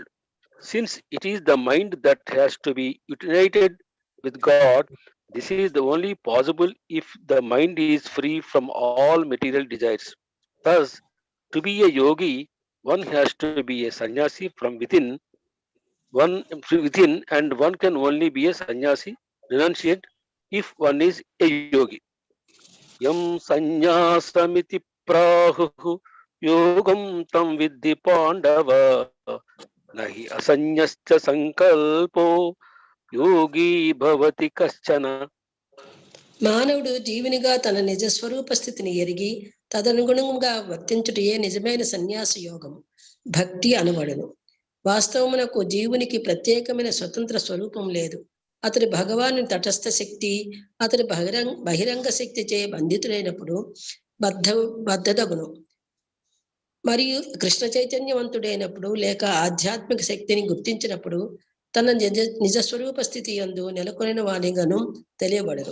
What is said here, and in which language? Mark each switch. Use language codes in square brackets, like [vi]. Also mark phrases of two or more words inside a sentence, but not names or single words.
[en] Since it is the mind that has to be united with God, this is the only possible if the mind is free from all material desires. Thus, to be a yogi, one has to be a sannyasi from within, and one can only be a sannyasi, renunciate, if one is a yogi. [sa] यं संन्यासमिति प्राहु योगं तं विद्धि पाण्डव नहि असंन्यस्त संकल्पो योगी भवति कश्चन. [te] మానవుడు జీవునిగా తన నిజ స్వరూప స్థితిని ఎరిగి తదనుగుణంగా వర్తించుటయే నిజమైన సన్యాస యోగము, భక్తి అనబడును. వాస్తవమునకు జీవునికి ప్రత్యేకమైన స్వతంత్ర స్వరూపం లేదు. అతడి భగవాను తటస్థ శక్తి అతడి బహిరంగ శక్తి చే బంధితుడైనప్పుడు బద్ధదగును, మరియు కృష్ణ చైతన్యవంతుడైనప్పుడు లేక ఆధ్యాత్మిక శక్తిని గుర్తించినప్పుడు తన నిజస్వరూప స్థితి యందు నెలకొనిన వానిగాను తెలియబడరు.